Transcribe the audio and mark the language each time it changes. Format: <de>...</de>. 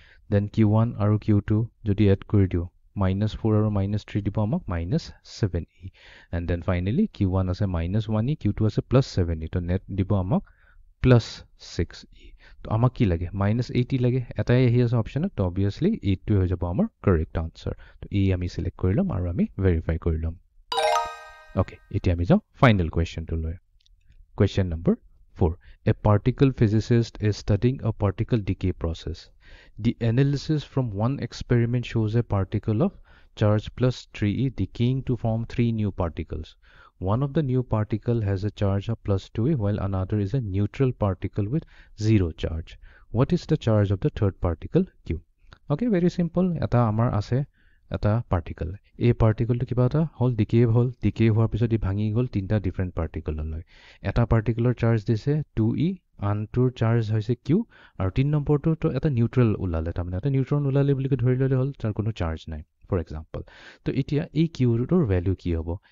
<as>Then q1 আৰু q2 যদি add কৰি দিওঁ -4 আৰু -3 দিব আমাক -7e and then finally q1 আছে -1e q2 আছে +7e তো নেট দিব আমাক +6e তো আমাক কি লাগে -80 লাগে এটাই আহি আছে অপশ্যনত তো অবভিয়াছলি এইটোৱে হৈ যাব আমাৰ কাৰেক্ট আনচাৰ তো এই আমি সিলেক্ট কৰি ল'ম আৰু আমি ভেৰিফাই কৰি ল'ম ওকে এতিয়া আমি যাওঁ ফাইনেল কুৱেশ্যনটো লৈ question number 4</as> <en>A particle physicist is studying a particle decay process. The analysis from one experiment shows a particle of charge +3e decaying to form 3 new particles. One of the new particle has a charge of +2e while another is a neutral particle with 0 charge. What is the charge of the third particle Q? Okay, very simple.</en> <as>Eta amar ase এটা particle এই পাৰ্টিকলটো কিবা এটা হ'ল decay হোৱাৰ পিছত ই ভাঙি গ'ল তিনিটা ডিফাৰেণ্ট পাৰ্টিকললৈ এটা পাৰ্টিকলৰ চাৰ্জ দিছে 2e আনটোৰ চাৰ্জ হৈছে q আৰু 3 নম্বৰটো এটা নিউট্ৰেল ওলালে তাৰমানে এটা নিউট্ৰন ওলালে বুলি ধৰি ল'লে হ'ল তাৰ কোনো চাৰ্জ নাই ফৰ এক্সাম্পল তো এতিয়া এই কিউটোৰ ভেল্যু কি হ'ব</as>